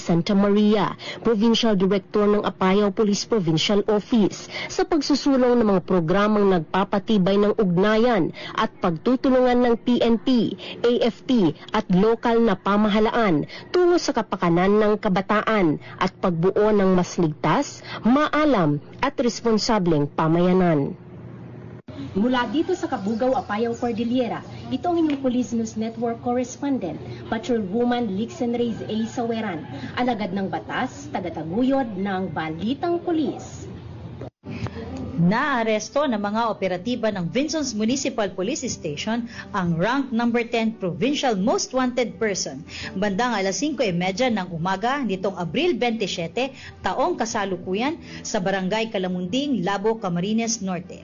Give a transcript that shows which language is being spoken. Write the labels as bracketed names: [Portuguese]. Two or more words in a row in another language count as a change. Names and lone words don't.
[Filipino] Santa Maria, Provincial Director ng Apayao Police Provincial Office, sa pagsusulong ng mga programang nagpapatibay ng ugnayan at pagtutulungan ng PNP, AFP at lokal na pamahalaan tungo sa kapakanan ng kabataan at pagbuo ng mas ligtas, maalam at responsableng pamayanan. Mula dito sa Kabugao, Apayao, Cordillera, ito ang inyong Police News Network Correspondent, Patrolwoman Lixen Reyes A. Saweran, alagad ng batas, tagataguyod ng Balitang Pulis. Naaresto ng mga operatiba ng Vinsons Municipal Police Station ang rank number 10 [English] Provincial Most Wanted Person [Filipino] bandang alas 5:30 ng umaga nitong Abril 27, taong kasalukuyan sa Barangay Kalamunding, Labo, Camarines Norte.